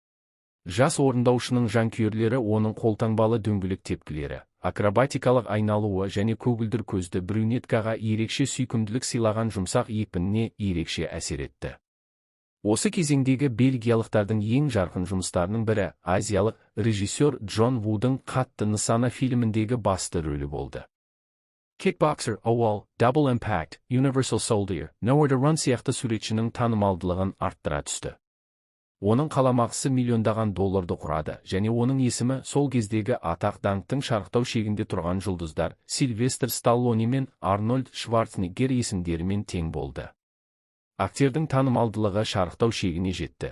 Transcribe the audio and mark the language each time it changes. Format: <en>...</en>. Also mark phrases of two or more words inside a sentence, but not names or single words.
<kk>Жас орындаушының жанкүйерлері оның қолтаңбалы дөңгелек тепкілері, акробатикалық айналуы және көгілдір көзді брюнеткаға ерекше сүйкімділік сыйлаған жұмсақ екпініне ерекше әсер етті. Осы кезеңдегі бельгиялықтардың ең жарқын жұмыстарының бірі азиялық режиссер Джон Вудың қатты нысана фильміндегі басты рөлі болды. Kickboxer, Owal, Double Impact, Universal Soldier, Nowhere to Run сияқты суретшінің танымалдылығын арттыра түсті. Оның қаламақысы миллиондаған долларды құрады, және оның есімі сол кездегі атақ-даңқтың шарықтау шегінде тұрған жұлдыздар Сильвестр Сталлоне мен Арнольд Шварценеггер есімдерімен тең болды. Актердің танымалдылығы шарықтау шегіне жетті.</kk>